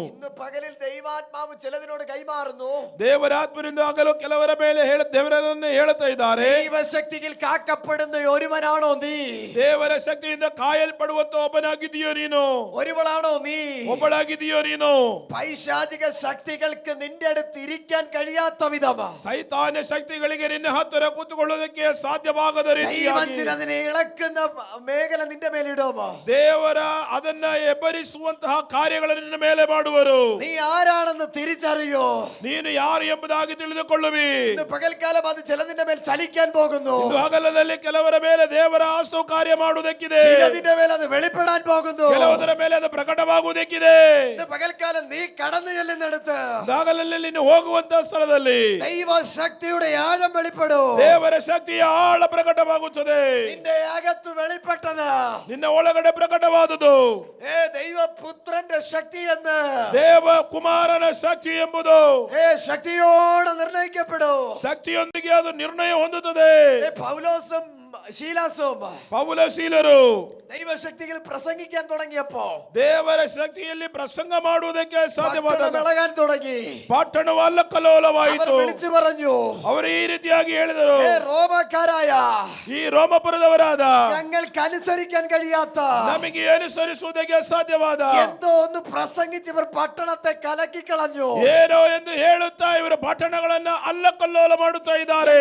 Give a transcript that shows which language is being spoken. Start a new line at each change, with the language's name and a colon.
Malayalam: ഇന്ന് പകലിൽ ദൈവാത്മാവ് ചിലതിനോട് കൈമാറുന്നു.
Kannada: ದೇವರಾತ್ಮನಿಂದ ಆಗಲು ಕೆಲವರ ಮೇಲೆ ದೇವರನ್ನು ಹೇಳುತ್ತಾ ಇದ್ದಾರೆ.
Malayalam: ദൈവശക്തിയിൽ കാക്കപ്പെടുന്ന ഒരുവനാണോ നീ?
Kannada: ದೇವರ ಶಕ್ತಿಯಿಂದ ಕಾಯಲ್ಪಡುವಂತ ಒಬ್ಬನಾಗಿದೆಯೋ ನೀನು?
Malayalam: ഒരുവളാണോ നീ?
Kannada: ಒಬ್ಬಳಾಗಿದೆಯೋ ನೀನು?
Malayalam: പൈശാചിക ശക്തികൾക്ക് നിന്റെ അടുത്ത് ഇരിക്കാൻ കഴിയാത്ത വിധം
Kannada: ಸೈತಾನ್ಯ ಶಕ್ತಿಗಳಿಗೆ ನಿನ್ನ ಹತ್ತಿರ ಕೂತುಕೊಳ್ಳುವುದಕ್ಕೆ ಸಾಧ್ಯವಾಗದ ರೀತಿಯಾಗಿ
Malayalam: അതിനെ ഇളക്കുന്ന മേഖല നിന്റെ മേലിടും.
Kannada: ದೇವರ ಅದನ್ನ ಎಬ್ಬರಿಸುವಂತಹ ಕಾರ್ಯಗಳನ್ನು ನಿನ್ನ ಮೇಲೆ ಮಾಡುವರು.
Malayalam: നീ ആരാണെന്ന് തിരിച്ചറിയോ?
Kannada: ನೀನು ಯಾರು ಎಂಬುದಾಗಿ ತಿಳಿದುಕೊಳ್ಳುವಿ.
Malayalam: ഇന്ന് പകൽക്കാലം അത് ചിലതിന്റെ മേൽ ചലിക്കാൻ പോകുന്നു.
Kannada: ಹಗಲದಲ್ಲಿ ಕೆಲವರ ಮೇಲೆ ದೇವರ ಆಸು ಕಾರ್ಯ ಮಾಡುವುದಕ್ಕಿದೆ.
Malayalam: ചിലതിന്റെ മേൽ അത് വെളിപ്പെടാൻ പോകുന്നു.
Kannada: ಕೆಲವರ ಮೇಲೆ ಅದು ಪ್ರಕಟವಾಗುವುದಕ್ಕಿದೆ.
Malayalam: ഇന്ന് പകൽക്കാലം നീ കടന്നു ചെല്ലുന്നിടത്ത്
Kannada: ಹಗಲಲ್ಲಿ ನೀನು ಹೋಗುವಂತಹ ಸ್ಥಳದಲ್ಲಿ
Malayalam: ദൈവ ശക്തിയുടെ ആഴം വെളിപ്പെടും.
Kannada: ದೇವರ ಶಕ್ತಿಯ ಆಳ ಪ್ರಕಟವಾಗುತ್ತದೆ.
Malayalam: നിന്റെ അകത്ത് വെളിപ്പെട്ടത്
Kannada: ನಿನ್ನ ಒಳಗಡೆ ಪ್ರಕಟವಾದುದು
Malayalam: ദൈവപുത്രന്റെ ശക്തി എന്ന്
Kannada: ದೇವ ಕುಮಾರನ ಶಕ್ತಿ ಎಂಬುದು
Malayalam: ശക്തിയോടെ നിർണയിക്കപ്പെടും.
Kannada: ಶಕ್ತಿಯೊಂದಿಗೆ ಅದು ನಿರ್ಣಯ ಹೊಂದುತ್ತದೆ.
Malayalam: പൗലോസും ശീലാസും
Kannada: ಪೌಲಶೀಲರು
Malayalam: ദൈവശക്തിയിൽ പ്രസംഗിക്കാൻ തുടങ്ങിയപ്പോ
Kannada: ದೇವರ ಶಕ್ತಿಯಲ್ಲಿ ಪ್ರಸಂಗ ಮಾಡುವುದಕ್ಕೆ ಸಾಧ್ಯವಾಗಲಾಗಿ
Malayalam: തുടങ്ങി.
Kannada: ಪಟ್ಟಣವು ಅಲ್ಲಕಲ್ಲೋಲವಾಯಿತು.
Malayalam: വിളിച്ചു പറഞ്ഞു,
Kannada: ಅವರು ಈ ರೀತಿಯಾಗಿ ಹೇಳಿದರು, ರೋಮಕಾರಾಯ ಈ ರೋಮಪುರದವರಾದ
Malayalam: ഞങ്ങൾക്ക് അനുസരിക്കാൻ കഴിയാത്ത
Kannada: ನಮಗೆ ಅನುಸರಿಸುವುದಕ್ಕೆ ಸಾಧ್ಯವಾದ
Malayalam: എന്തോ ഒന്ന് പ്രസംഗിച്ച് ഇവർ പട്ടണത്തെ കലക്കി കളഞ്ഞു.
Kannada: ಏನೋ ಎಂದು ಹೇಳುತ್ತಾ ಇವರು ಪಟ್ಟಣಗಳನ್ನ ಅಲ್ಲಕಲ್ಲೋಲ ಮಾಡುತ್ತಾ ಇದ್ದಾರೆ.